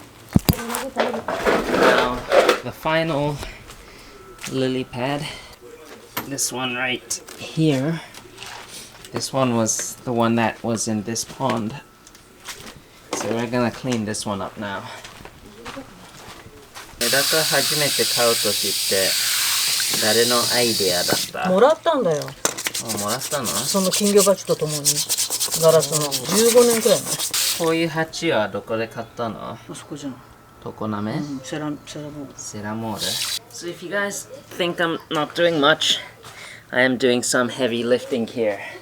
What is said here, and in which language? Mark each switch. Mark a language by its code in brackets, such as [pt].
[en] Now, the final lily pad, this one right here. This one was the one that was in this pond. So we're gonna clean this one up now. [ja] メダカ初めて買うときって誰のアイデアだった？もらったんだよ。あ、もらったの？その金魚鉢とともにガラスの15年くらい前。こういう鉢はどこで買ったの？あそこじゃん。常滑？セラモール。セラモール。 [en] So if you guys think I'm not doing much, I am doing some heavy lifting here.